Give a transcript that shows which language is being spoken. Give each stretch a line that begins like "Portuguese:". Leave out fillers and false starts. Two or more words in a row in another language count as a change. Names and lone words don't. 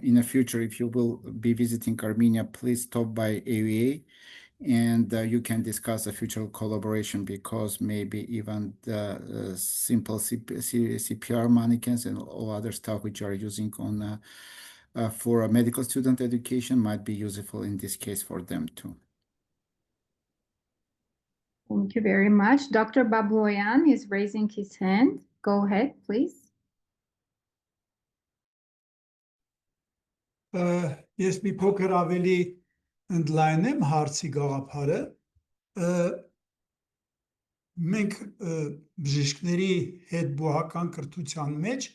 English: In the future, if you will be visiting Armenia, please stop by AUA, and you can discuss a future collaboration, because maybe even the simple CPR mannequins and all other stuff which are using on for a medical student education might be useful in this case for them too. Thank you very much. Dr. Babloyan is raising his hand. Go ahead, please.
Armenian: Ես մի փոքր ավելի ընդլայնեմ հարցի գաղափարը։ Մենք բժիշկների հետբուհական կրթության մեջ